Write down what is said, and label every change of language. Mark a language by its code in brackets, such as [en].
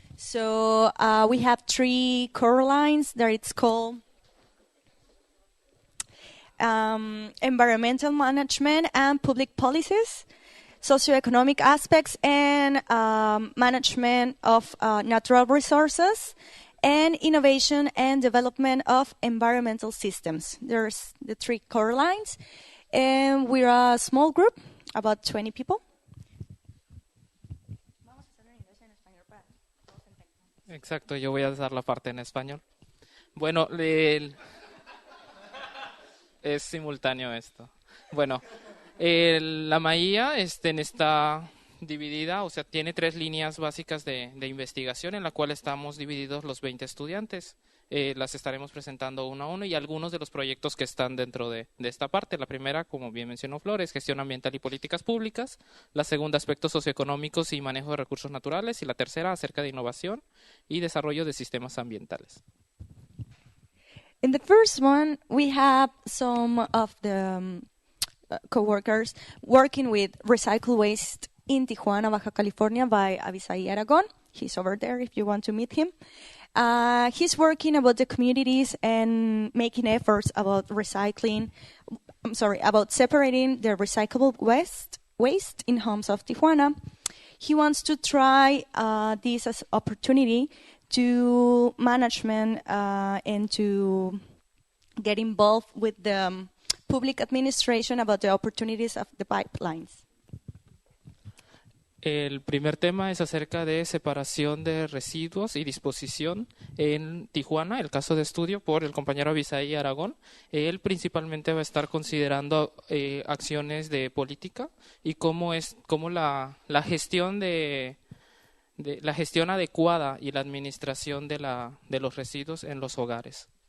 [en] So we have 3 core lines that it's called environmental management and public policies, socioeconomic aspects, and management of natural resources, and innovation and development of environmental systems. There's the 3 core lines. And we're a small group, about 20 people. [es] Exacto, yo voy a dar la parte en español. Bueno, es simultáneo esto. Bueno, la Maestría está dividida, o sea, tiene 3 líneas básicas de investigación en la cual estamos divididos los 20 estudiantes. Las estaremos presentando uno a uno y algunos de los proyectos que están dentro de esta parte. La primera, como bien mencionó Flora, es gestión ambiental y políticas públicas. La segunda, aspectos socioeconómicos y manejo de recursos naturales. Y la tercera, acerca de innovación y desarrollo de sistemas ambientales. [en] In the first one, we have some of the co-workers working with recycled waste in Tijuana, Baja California by Avisai Aragon. He's over there if you want to meet him. He's working about the communities and making efforts about about separating the recyclable waste in homes of Tijuana. He wants to try this as opportunity to management and to get involved with the public administration about the opportunities of the pipelines. [es] El primer tema es acerca de separación de residuos y disposición en Tijuana, el caso de estudio por el compañero Avisai Aragón. Él principalmente va a estar considerando acciones de política y cómo la gestión la gestión adecuada y la administración de los residuos en los hogares.